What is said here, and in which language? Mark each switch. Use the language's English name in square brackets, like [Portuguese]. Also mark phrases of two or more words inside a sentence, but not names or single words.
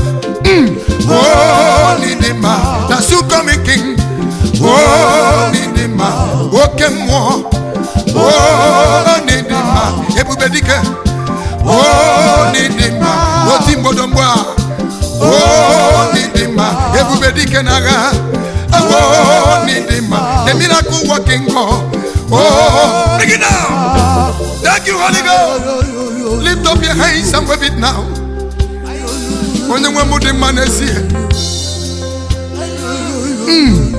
[Igbo] Mm. Oh, Nidima, [English] the soon coming king. [Igbo] Oh, Nidima, oke mmụọ. Oh, Nidima, ebube dike. Oh, Nidima, oti mgbodomgbo a. Oh, Nidima, ebube dike n'agha. Oh, Nidima, [English] the miracle working God. Oh, bring it down. Thank you, Holy Ghost. Lift up your hands and wave it now. [Igbo] Onye nwe m dị mma n'ezie. Mm.